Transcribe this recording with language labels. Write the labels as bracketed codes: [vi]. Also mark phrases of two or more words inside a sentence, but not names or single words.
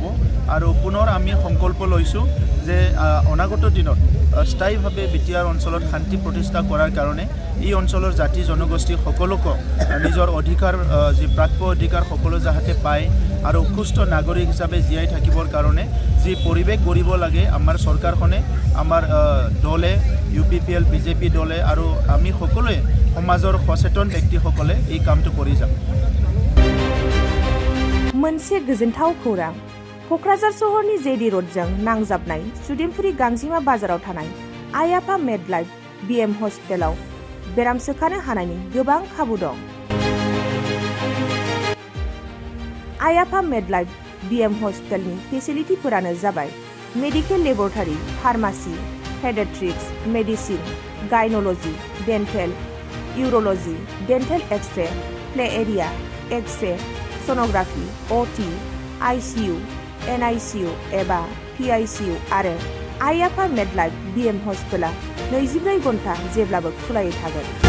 [as] আৰু পুনৰ আমি সংকল্প লৈছোঁ যে অনাগত দিনত স্থায়ীভাৱে বিটিয়াৰ অঞ্চলত শান্তি প্ৰতিষ্ঠা কৰাৰ কাৰণে এই অঞ্চলৰ জাতি জনগোষ্ঠী সকলোকে নিজৰ অধিকাৰ, যি প্ৰাপ্য অধিকাৰ সকলো যাতে পায় আৰু সুস্থ নাগৰিক হিচাপে জীয়াই থাকিবৰ কাৰণে যি পৰিৱেশ গঢ়িব লাগে আমাৰ চৰকাৰখনে, আমাৰ দলে, UPPL BJP দলে আৰু আমি সকলোৱে সমাজৰ সচেতন ব্যক্তিসকলে এই কামটো কৰি যাম। [brx] मोनसे गोजोनथाव खौरां। क'क्राझार सहरनि जेडि र'डजों नांजाबनाय सुदेमपुरि गांजिमा बाजाराव थानाय आइ आफा मेडलाइफ BM हस्पिटालाव बेराम सोखानो हानायनि गोबां खाबु दं। आइ आफा मेडलाइफ BM हस्पिटालनि फेसिलिटिफोरानो जाबाय [en] medical laboratory, [brx] फार्मासि, पेडियाट्रिक्स, मेडिसिन, गाइनोल'जि, डेन्टेल, इउर'ल'जि, [en] dental X-ray, play area, X-ray, sonography, [brx] OT, ICU, NICU एबा PICU आरो आइ आफा मेडलाइफ BM हस्पिटाला 24 घन्टा जेब्लाबो खुलायै थागोन।